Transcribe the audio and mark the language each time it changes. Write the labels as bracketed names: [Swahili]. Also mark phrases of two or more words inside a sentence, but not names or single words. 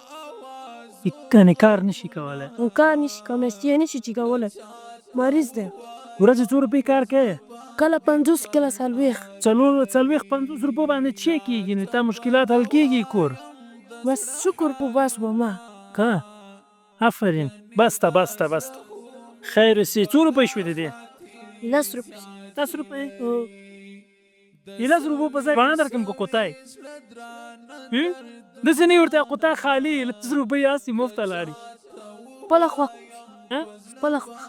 [Pashto] کنې کار نشي کولی؟ کار نشي کولی. میاشتې نشي چې کولی. مریض دی. ورځې څو روپۍ کار کوې؟ کله 50 کله 40. 40-50 روپو باندې څه کېږي؟ نو تا مشکلات حل کېږي کور؟ بس شکر په بس به ما. که آفرین. بسته بسته بسته. خیر اوسې. څو روپۍ شوې د دې؟ 10 روپۍ. 10 روپۍ؟ 10 روپو په ځای هندواڼه درکړم که کوتای؟ داسې نه وي ورته کوتای خالي 10 روپۍ هسې مفته لاړې. خپله خوښه. خپله خوښه.